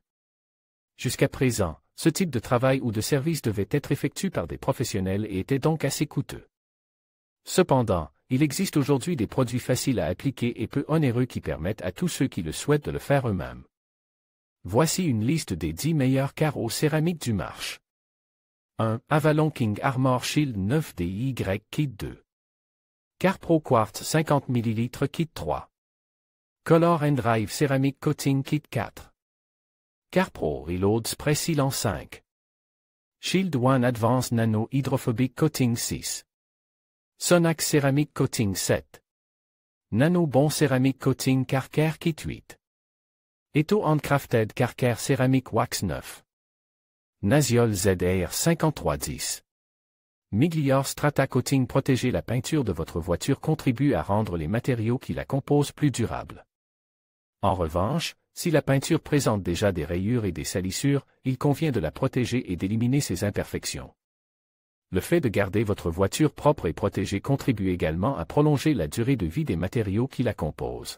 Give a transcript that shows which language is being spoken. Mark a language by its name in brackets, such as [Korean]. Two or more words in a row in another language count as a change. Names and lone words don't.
[French] Jusqu'à présent, ce type de travail ou de service devait être effectué par des professionnels et était donc assez coûteux. Cependant, il existe aujourd'hui des produits faciles à appliquer et peu onéreux qui permettent à tous ceux qui le souhaitent de le faire eux-mêmes. Voici une liste des 10 meilleurs carreaux céramiques du marché. 1. Avalon King Armor Shield 9 DIY Kit 2. CarPro Quartz 50 ml Kit 3. Color and Drive Ceramic Coating Kit 4. CarPro Reload Spray Sealant 5. Shield One Advanced Nano Hydrophobic Coating 6. Sonax Ceramic Coating 7. Nano Bon Ceramic Coating Carcare Kit 8. Eto Handcrafted Carcare Ceramic Wax 9. Naziol ZR 5310. Miglior Strata Coating. Protéger la peinture de votre voiture contribue à rendre les matériaux qui la composent plus durables. En revanche, si la peinture présente déjà des rayures et des salissures, il convient de la protéger et d'éliminer ses imperfections. Le fait de garder votre voiture propre et protégée contribue également à prolonger la durée de vie des matériaux qui la composent.